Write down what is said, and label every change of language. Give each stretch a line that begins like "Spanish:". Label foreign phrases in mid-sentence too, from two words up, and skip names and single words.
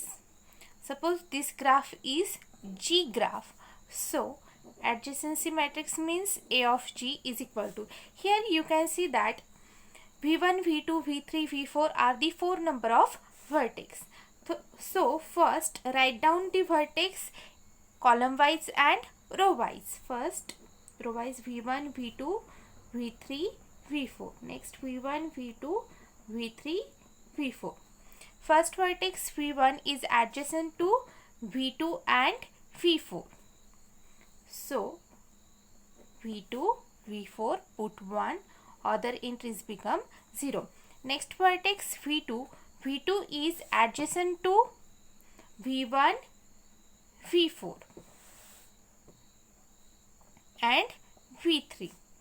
English: Suppose this graph is G graph, so adjacency matrix means A of G is equal to, here you can see that V1, V2, V3, V4 are the four number of vertex. So first write down the vertex column wise and row wise. First row wise V1, V2, V3, V4. Next V1, V2, V3, V4. First vertex V1 is adjacent to V2 and V4. So V2, V4 put 1, other entries become 0. Next vertex V2, V2 is adjacent to V1, V4 and V3.